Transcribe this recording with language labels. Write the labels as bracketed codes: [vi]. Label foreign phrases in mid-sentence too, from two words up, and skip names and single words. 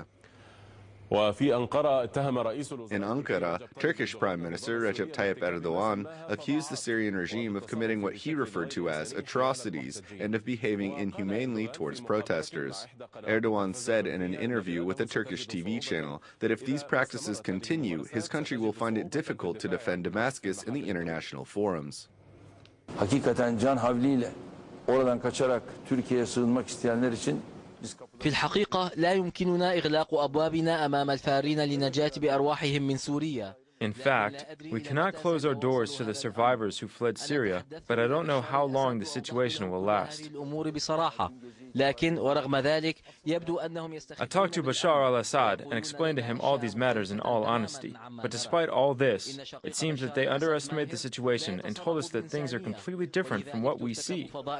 [en] In Ankara, Turkish Prime Minister Recep Tayyip Erdogan accused the Syrian regime of committing what he referred to as atrocities and of behaving inhumanely towards protesters. Erdogan said in an interview with a Turkish TV channel that if these practices continue, his country will find it difficult to defend Damascus in the international forums. [tr] Hakikaten can havliyle oradan kaçarak Türkiye'ye sığınmak isteyenler için [ar] في الحقيقة لا يمكننا إغلاق أبوابنا أمام الفارين للنجاة بأرواحهم من سوريا. [en] In fact, we cannot close our doors to the survivors who fled Syria, but I don't know how long the situation will last. I talked to Bashar al-Assad and explained to him all these matters in all honesty. But despite all this, it seems that they underestimate the situation and told us that things are completely different from what we see.